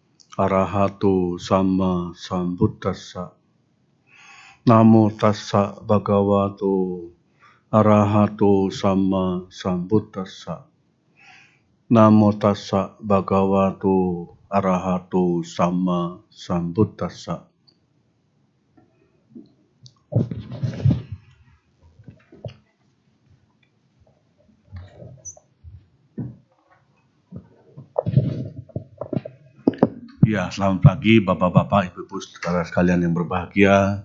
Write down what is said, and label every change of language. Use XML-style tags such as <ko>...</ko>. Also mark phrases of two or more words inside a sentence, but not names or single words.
<pi>Arahato Sama Sambuddhassa. Namo tassa bhagavato arahato sama sambuddhassa. Namo tassa bhagavato arahato sama sambuddhassa.</pi> <id>Ya, selamat pagi Bapak-bapak, Ibu-ibu, saudara sekalian yang berbahagia.</id>